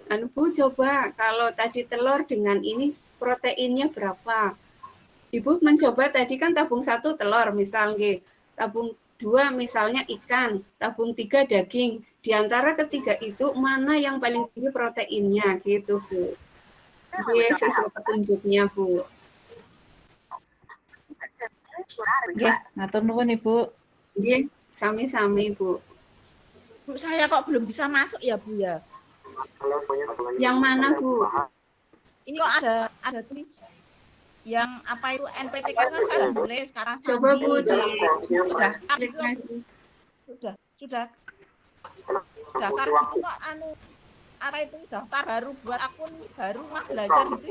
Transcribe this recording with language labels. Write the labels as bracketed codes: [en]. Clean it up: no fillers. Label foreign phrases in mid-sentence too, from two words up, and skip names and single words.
[id] Bu coba kalau tadi telur dengan ini proteinnya berapa? Ibu mencoba tadi kan tabung 1 telur misalnya, tabung 2 misalnya ikan, tabung 3 daging. Di antara ketiga itu mana yang paling tinggi proteinnya gitu, Bu. Oke, sesuai petunjuknya, Bu. [jv] Nggih, matur nuwun Ibu. Nggih, sami-sami, Bu. [id] Bu, saya kok belum bisa masuk ya, Bu ya? Yang mana, Bu? Ini kok ada tulis yang apa itu NPTK kan saya boleh sekarang Coba, Bu, sudah klik lagi. sudah daftar itu kok apa itu daftar baru buat akun baru Rumah Belajar gitu.